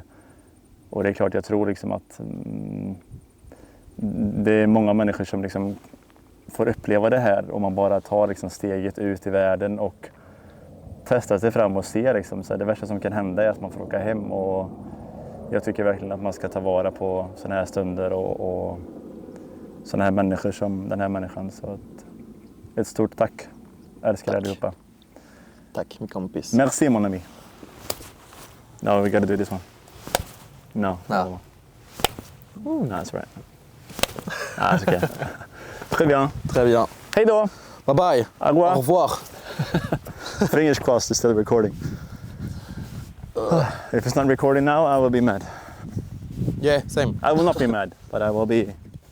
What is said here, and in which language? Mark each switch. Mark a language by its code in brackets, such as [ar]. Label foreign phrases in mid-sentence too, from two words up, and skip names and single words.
[sv] Och det är klart, jag tror liksom att det är många människor som liksom får uppleva det här om man bara tar liksom steget ut i världen och testar sig fram och ser liksom, så det värsta som kan hända är att man får åka hem. Och jag tycker verkligen att man ska ta vara på sådana här stunder och sådana här människor som den här människan. Så ett stort tack. Älskar er allihopa. Tack, min kompis. [fr] Merci mon ami. [en] No, we gotta do this one. No. No. No, that's right. [fr] Ah, c'est okay. Très bien. Très bien. [sv] Hej då. [en] Bye bye. [fr] Au revoir. Au revoir. [en] Fingers crossed it's still recording. If it's not recording now, I will be mad. Yeah, same. I will not be mad, but I will be